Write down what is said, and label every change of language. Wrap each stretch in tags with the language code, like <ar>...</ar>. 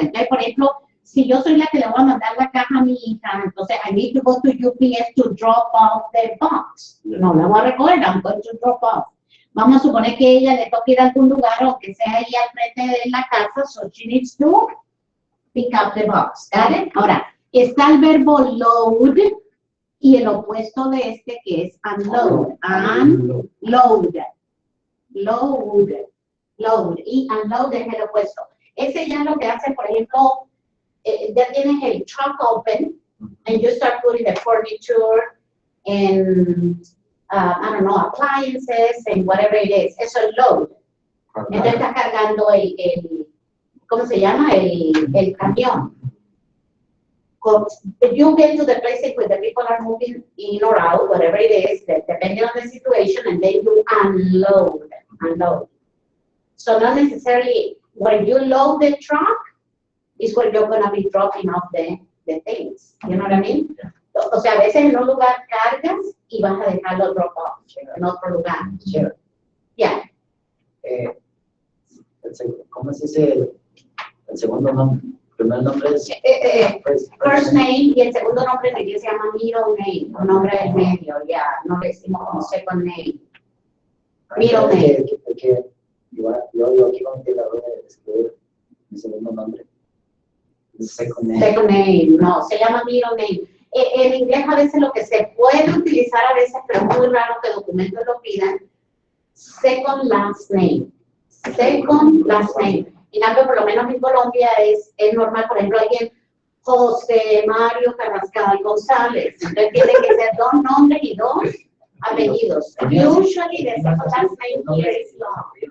<es>Entonces, por ejemplo, si yo soy la que le voy a mandar la caja a mi hija, entonces</es> <en>I need to go to UPS to drop off the box.</en> <es>No la voy a recoger,</es> <en>I'm going to drop off.</en> <es>Vamos a suponer que ella le toca ir a algún lugar, aunque sea ahí al frente de la casa,</es> <en>so she needs to pick up the box. ¿Got it?</en> <es>Ahora, está el verbo load y el opuesto de este que es unload.</es> <en>Unload. Load.</en> <es>Y unload es el opuesto. Ese ya lo que hace, por ejemplo, ya tienes el truck</es> <en>open and you start putting the furniture and I don't know, appliances and whatever it is.</en> <es>Eso es load. Entonces está cargando ¿cómo se llama? El camión.</es> <en>You get to the place where the people are moving in or out, whatever it is, depending on the situation, and then you unload. So not necessarily when you load the truck is where you're going to be dropping off the things. You know what I mean?</en> <es>O sea, a veces en un lugar cargas y vas a dejarlo drop off en otro lugar.</es> <en>Sure. Yeah.</en> <es>¿Cómo se dice el segundo nombre? Primer nombre es First name y el segundo nombre en inglés se llama middle name, un nombre del medio, ya, no le decimos como second name.</es> <en>Middle name.</en> <es>Yo aquí no quiero escribir mi segundo nombre.</es> <en>Second name.</en> <es>Second name, no, se llama middle name. En inglés a veces lo que se puede utilizar a veces, pero es muy raro que documentos lo pidan, second last name. Second last name. En cambio, por lo menos en Colombia es normal, por ejemplo, alguien José Mario Carrascal González. Entonces tiene que ser 2 nombres y 2 apellidos.</es> <en>Usually the second last name here is long.</en>